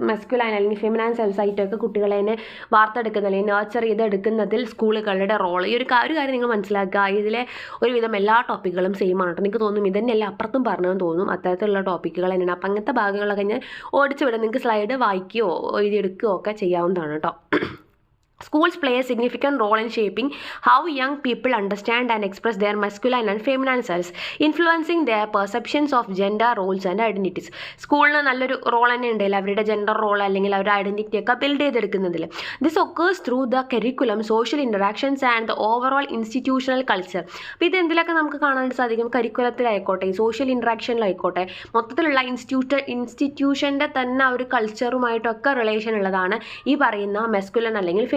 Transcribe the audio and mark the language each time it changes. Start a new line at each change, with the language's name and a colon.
Malayalam: മെസ്കുലൈൻ അല്ലെങ്കിൽ feminine cells ആയിട്ടൊക്കെ കുട്ടികളെ വാർത്തെടുക്കുന്ന അല്ലെങ്കിൽ നർച്ചർ ചെയ്തെടുക്കുന്നതിൽ സ്കൂളുകളുടെ റോൾ. ഈ ഒരു കാര്യം നിങ്ങൾ മനസ്സിലാക്കുക. ഇതിലെ ഒരുവിധം എല്ലാ ടോപ്പിക്കുകളും സെയിം ആണ് കേട്ടോ. നിങ്ങൾക്ക് തോന്നും ഇതന്നെയല്ല അപ്പുറത്തും പറഞ്ഞതെന്ന് തോന്നും. അത്തരത്തിലുള്ള ടോപ്പിക്കുകൾ തന്നെയാണ്. അപ്പം അങ്ങനത്തെ ഭാഗങ്ങളൊക്കെ ഞാൻ ഓടിച്ചു വിടാം. നിങ്ങൾക്ക് സ്ലൈഡ് വായിക്കുകയോ എഴുതിയെടുക്കുകയോ ഒക്കെ ചെയ്യാവുന്നതാണ് കേട്ടോ.
English: Schools play a significant role in shaping how young people understand and express their masculine and feminine selves, influencing their perceptions of gender roles and identities.
Malayalam: സ്കൂളിന് നല്ലൊരു റോൾ തന്നെ ഉണ്ടല്ലോ അവരുടെ ജെൻഡർ റോൾ അല്ലെങ്കിൽ അവരുടെ ഐഡൻറ്റിറ്റി ഒക്കെ build ചെയ്തെടുക്കുന്നതിൽ.
English: This occurs through the curriculum, social interactions and the overall institutional culture.
Malayalam: അപ്പോൾ ഇത് എന്തിലൊക്കെ നമുക്ക് കാണാൻ സാധിക്കും? കരിക്കുലത്തിലായിക്കോട്ടെ, സോഷ്യൽ ഇൻറ്ററാക്ഷനിലായിക്കോട്ടെ, മൊത്തത്തിലുള്ള ഇൻസ്റ്റിറ്റ്യൂഷൻ്റെ തന്നെ ഒരു കൾച്ചറുമായിട്ടൊക്കെ റിലേഷൻ ഉള്ളതാണ് ഈ പറയുന്ന മെസ്കുലൻ അല്ലെങ്കിൽ